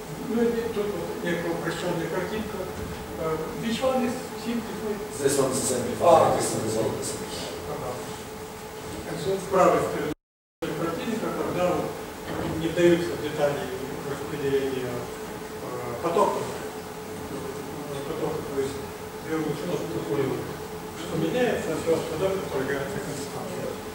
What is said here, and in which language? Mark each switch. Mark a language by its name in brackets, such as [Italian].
[Russian] Ну и тут вот некая упрощенная картинка. [English] Which one is simplified? This one's a simplified, this one is all the simplified. [Russian] С правой стороны картинка, когда не вдаются в детали распределения потоков, то есть берут что-то такое, что меняется, а все остальное предполагается константой.